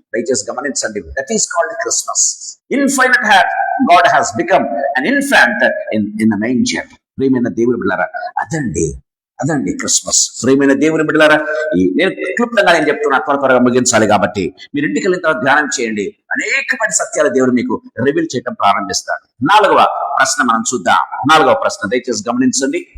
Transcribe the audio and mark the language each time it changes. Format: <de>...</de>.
<te>దయచేసి గమనించండి,</te> <en>That is called Christmas. Infinite God has become an infant in the manger.</en> <te>ప్రియమైన దేవుని బిడ్డలారా, అదండి క్రిస్మస్. ప్రియమైన దేవుని బిడ్డలారా, నేను క్లుప్తంగా చెప్తున్నా, త్వరగా ముగించాలి కాబట్టి మీరు ఇంటికి వెళ్ళిన తర్వాత ధ్యానం చేయండి. అనేకమైన సత్యాల దేవుడు మీకు రివీల్ చేయడం ప్రారంభిస్తాడు. 4వ ప్రశ్న మనం చూద్దాం. 4వ ప్రశ్న దయచేసి గమనించండి.</te>